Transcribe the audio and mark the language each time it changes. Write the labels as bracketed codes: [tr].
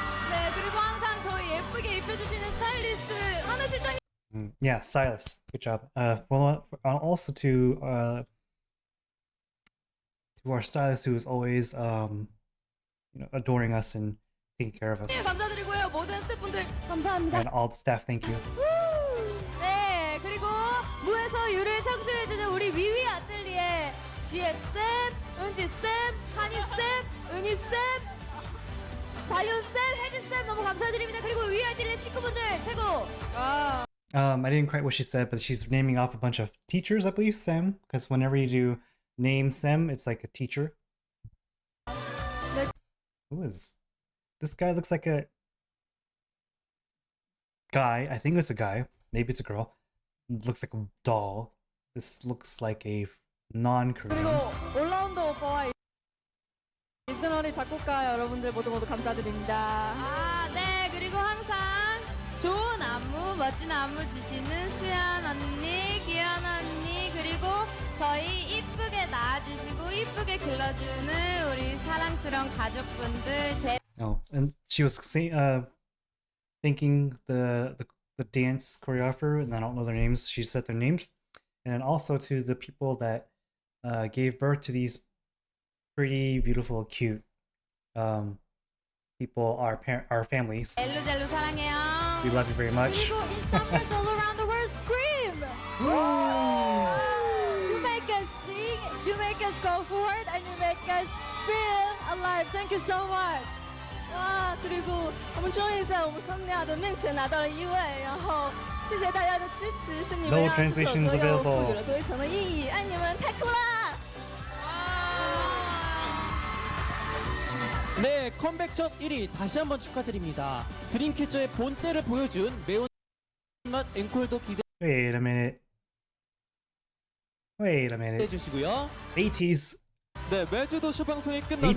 [ko] 네, 그리고 항상 저희 예쁘게 입혀주시는 스타일리스트 한우 실장님. [en] Yeah, stylist. Good job. Well, also to our stylist who is always adoring us and taking care of us. [ko] 감사드리고요. 모든 스태프분들 감사합니다. [en] And all the staff, thank you. [ko] 네, 그리고 무에서 유를 창조해주는 우리 위위 아틀리에 지혜쌤, 은지쌤, 한이쌤, 은희쌤, 다윤쌤, 혜지쌤 너무 감사드립니다. 그리고 위위 아틀리에 식구분들 최고. [en] I didn't quite what she said, but she's naming off a bunch of teachers, I believe, Sem, because whenever you do name Sem, it's like a teacher. Who is this guy? Looks like a guy. I think it's a guy. Maybe it's a girl. Looks like a doll. This looks like a non-Korean. [ko] 그리고 올라운더 오빠와 인터너리 작곡가 여러분들 모두 감사드립니다. 네, 그리고 항상 좋은 안무, 멋진 안무 주시는 수연 언니, 기현 언니, 그리고 저희 이쁘게 낳아주시고 이쁘게 길러주는 우리 사랑스러운 가족분들. [en] Oh, and she was thanking the dance choreographer, and I don't know their names. She said their names, and then also to the people that gave birth to these pretty beautiful, cute people, our families. [ko] 젤루젤루 사랑해요. [en] We love you very much. 그리고 in summers all around the world scream. You make us sing, you make us go forward, and you make us feel alive. Thank you so much. [zh] 哇，그리고 我们终于在我们桑尼亚的面前拿到了1位，然后谢谢大家的支持，是你们 [en] No [zh] 让这首 [en] translations [zh] 歌又 [en] available. [zh] 赋予了多一层的意义，爱你们，太酷啦！ [ko] 네, 컴백 첫 1위 다시 한번 축하드립니다. 드림캐쳐의 본때를 보여준 매운맛 앵콜도 [en] Wait a minute. [ko] 기대해 주시고요. [en] 80s. [ko] 네, 매주 더쇼 방송이 끝나면